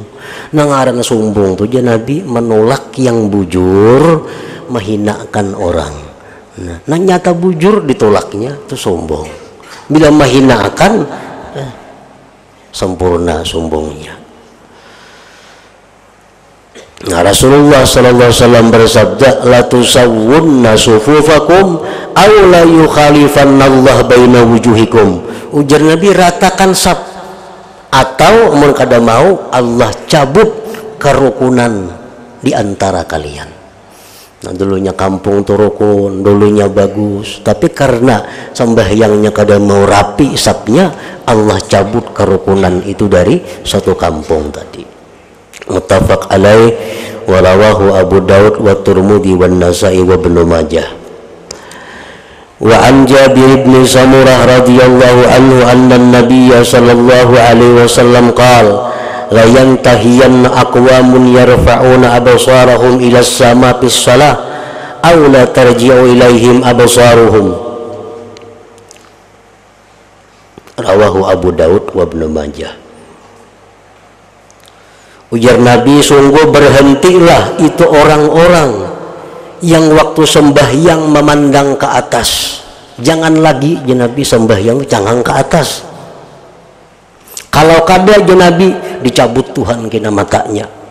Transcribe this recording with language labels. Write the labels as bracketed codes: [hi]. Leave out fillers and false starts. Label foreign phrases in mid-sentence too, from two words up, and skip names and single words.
[bjn] Nangaran sombong tuh ya Nabi menolak yang bujur, menghinakan orang. Nah nyata bujur ditolaknya itu sombong. Bila menghinakan, sempurna sombongnya. [ar] Nah, Rasulullah صلى الله عليه وسلم bersabda, لتسون صفوفكم أو ليخالفن الله بين وجوهكم. [bjn] Ujar Nabi, ratakan saf, atau mun kada mau Allah cabut kerukunan di antara kalian. Nah, dulunya kampung tu rukun, dulunya bagus, tapi karena sembahyangnya kada mau rapi safnya, Allah cabut kerukunan itu dari satu kampung tadi. [ar] متفق عليه ورواه أبو داود والترمذي والنسائي وابن ماجه. وعن جابر بن سمرة رضي الله عنه أن النبي صلى الله عليه وسلم قال لينتهين أقوام يرفعون أبصارهم إلى السماء في الصلاة أو لا ترجع إليهم أبصارهم. رواه أبو داود وابن ماجه. [bjn] Ujar Nabi, sungguh berhentilah itu orang-orang yang waktu sembahyang memandang ke atas. [id] Jangan lagi ya Nabi sembahyang jangan ke atas. [bjn] Kalau kada ya Nabi dicabut Tuhan kena matanya.